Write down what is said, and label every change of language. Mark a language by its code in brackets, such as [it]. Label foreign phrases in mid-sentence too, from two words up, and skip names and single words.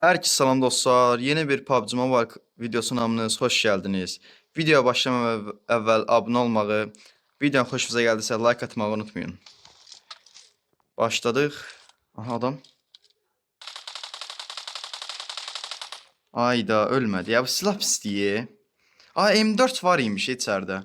[az] Herkese salam dostlar. Yeni bir PUBG Mobile videosuna hamınız [tr] hoş geldiniz. [az] Videoya başlamadan əvvəl abunə olmağı, videonun xoşunuza gəldisə like atmağı unutmayın. Başladıq. Aha adam. Ayda ölmədi. Ya bu silah pisliyi. M4 var imiş içəridə.